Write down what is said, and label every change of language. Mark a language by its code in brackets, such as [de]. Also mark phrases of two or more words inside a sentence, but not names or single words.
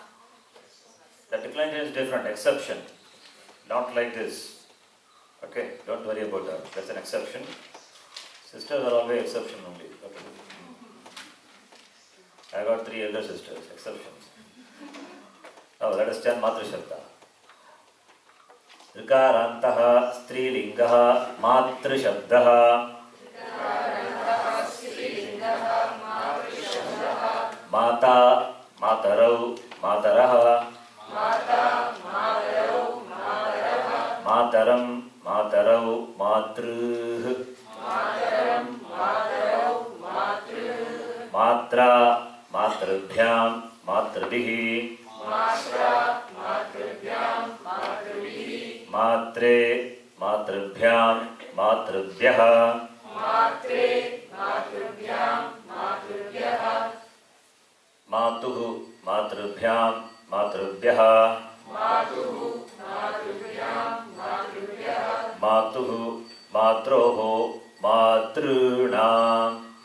[en] The declination is different, exception. Not like this. Okay, don't worry about that. That's an exception. Sisters are always exception only. Okay. I got 3 elder sisters, exceptions. Now let us chant [sa] मातृ शब्द. ऋकारान्तः स्त्रीलिङ्गः मातृशब्दः माता, मातरौ, मातरः. मातरम्, मातरौ, मातॄः. मात्रा, मातृभ्याम्, मातृभिः. मात्रे, मातृभ्याम्, मातृभ्यः. मातुः, मातृभ्याम्, मातृभ्यः. मातुः, मात्रोः, मातॄणाम्.